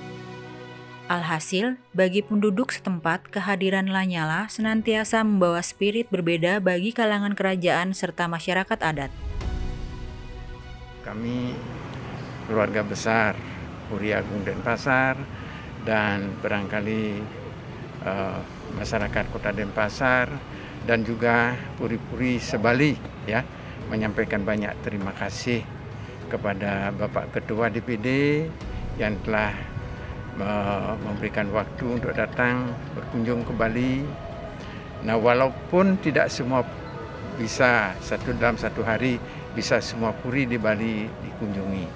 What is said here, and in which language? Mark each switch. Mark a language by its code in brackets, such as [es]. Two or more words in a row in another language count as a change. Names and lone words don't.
[id] Alhasil, bagi penduduk setempat, kehadiran Lanyala senantiasa membawa spirit berbeda bagi kalangan kerajaan serta masyarakat adat. Kami keluarga besar Puri Agung Denpasar dan barangkali masyarakat Kota Denpasar dan juga puri-puri sebali ya menyampaikan banyak terima kasih kepada Bapak Ketua DPD yang telah memberikan waktu untuk datang berkunjung ke Bali. Nah, walaupun tidak semua bisa dalam satu hari bisa semua puri di Bali dikunjungi.